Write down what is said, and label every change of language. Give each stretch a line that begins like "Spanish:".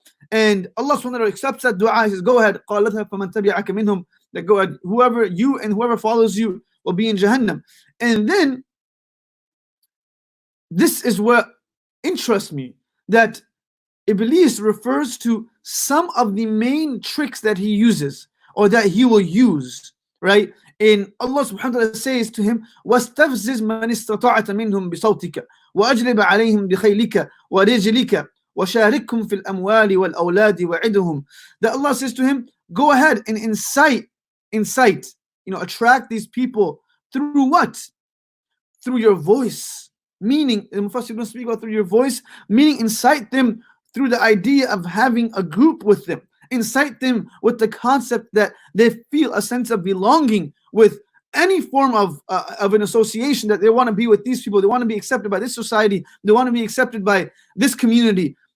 English: And Allah subhanahu wa ta'ala accepts that dua. He says, go ahead, that go ahead, whoever you and whoever follows you will be in Jahannam. And then this is what interests me, that Iblis refers to some of the main tricks that he uses or that he will use, right? And Allah subhanahu wa ta'ala says to him,
Arabic: وَاسْتَفْزِزْ مَنِ اسْتَطَعْتَ مِنْهُمْ بِصَوْتِكَ وَأَجْلِبْ عَلَيْهِمْ بِخَيْلِكَ وَرِجْلِكَ وَشَارِكْهُمْ فِي الْأَمْوَالِ وَالْأَوْلَادِ وَعِدْهُمْ.
English: That Allah says to him, go ahead and incite, attract these people through what? Through your voice. Meaning, the Mufassir don't speak about through your voice, meaning incite them through the idea of having a group with them. Incite them with the concept that they feel a sense of belonging with any form of an association, that they want to be with these people, they want to be accepted by this society, they want to be accepted by this community.